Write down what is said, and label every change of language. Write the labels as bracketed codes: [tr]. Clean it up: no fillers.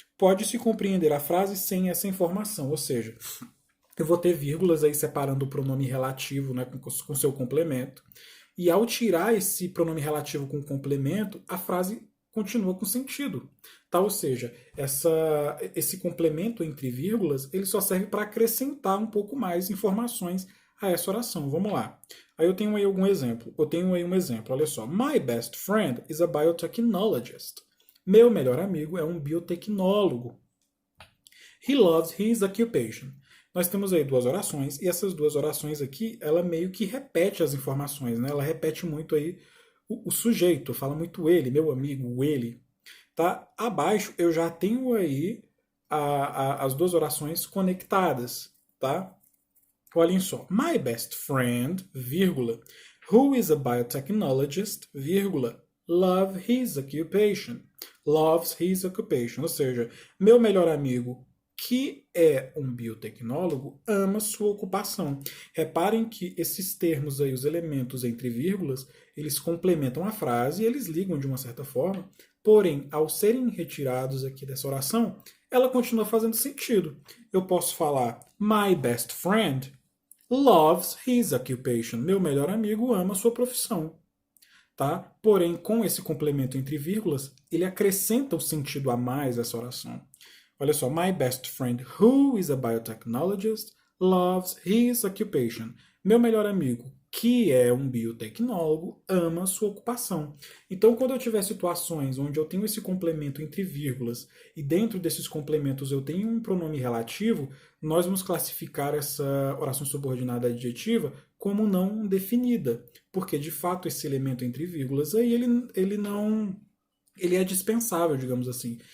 [pt] Pode-se compreender a frase sem essa informação, ou seja, eu vou ter vírgulas aí separando o pronome relativo, né, com seu complemento, e ao tirar esse pronome relativo com o complemento, a frase continua com sentido. Tá? Ou seja, esse complemento entre vírgulas ele só serve para acrescentar um pouco mais informações a essa oração. Vamos lá. Aí eu tenho aí algum exemplo. Eu tenho aí um exemplo. Olha só. [en] My best friend is a biotechnologist. [pt] Meu melhor amigo é um biotecnólogo. [en] He loves his occupation. [pt] Nós temos aí duas orações e essas duas orações aqui, ela meio que repete as informações, né? Ela repete muito aí o sujeito, fala muito ele, meu amigo, ele. Tá? Abaixo eu já tenho aí as duas orações conectadas, tá? Olhem só. [en] My best friend, vírgula, who is a biotechnologist, vírgula, loves his occupation. [pt] Ou seja, meu melhor amigo, que é um biotecnólogo, ama sua ocupação. Reparem que esses termos aí, os elementos entre vírgulas, eles complementam a frase e eles ligam de uma certa forma. Porém, ao serem retirados aqui dessa oração, ela continua fazendo sentido. Eu posso falar, [en] my best friend loves his occupation. [pt] Meu melhor amigo ama sua profissão. Tá? Porém, com esse complemento entre vírgulas, ele acrescenta o sentido a mais essa oração. Olha só, [en] my best friend who is a biotechnologist loves his occupation. [pt] Meu melhor amigo, que é um biotecnólogo, ama sua ocupação. Então, quando eu tiver situações onde eu tenho esse complemento entre vírgulas e dentro desses complementos eu tenho um pronome relativo, nós vamos classificar essa oração subordinada adjetiva como não definida, porque de fato esse elemento entre vírgulas aí ele é dispensável, digamos assim.